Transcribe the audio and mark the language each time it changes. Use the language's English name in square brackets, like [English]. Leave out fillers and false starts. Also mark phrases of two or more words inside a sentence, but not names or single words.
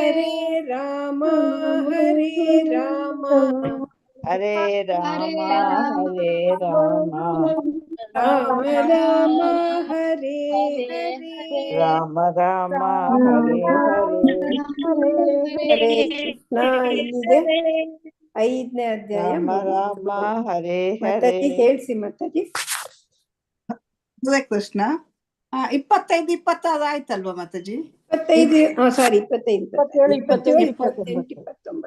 [Sanskrit] ಹರೇ ರಾಮ ಹರೇ ರಾಮ ಹರೇ ರಾಮ ಹರೇ ರಾಮ ರಾಮ ರಾಮ ಹರೇ ಹರೇ ರಾಮ ರಾಮ ಹರೇ ಹರೇ. ಹರೇ ಕೃಷ್ಣ. [Kannada] ಇಲ್ಲಿದೆ 5ನೇ ಅಧ್ಯಾಯ. [Sanskrit] ರಾಮ ರಾಮ ಹರೇ ಹರೇ. [Kannada] ಮಾತಾಜಿ ಹೇಳ್ಸಿ ಮಾತಾಜಿ. [Sanskrit] ಹರೇ ಕೃಷ್ಣ. [Kannada] 25 26 ಆಯ್ತಲ್ವಾ ಮಾತಾಜಿ? 25 ಸಾರಿ 25 27, 28 29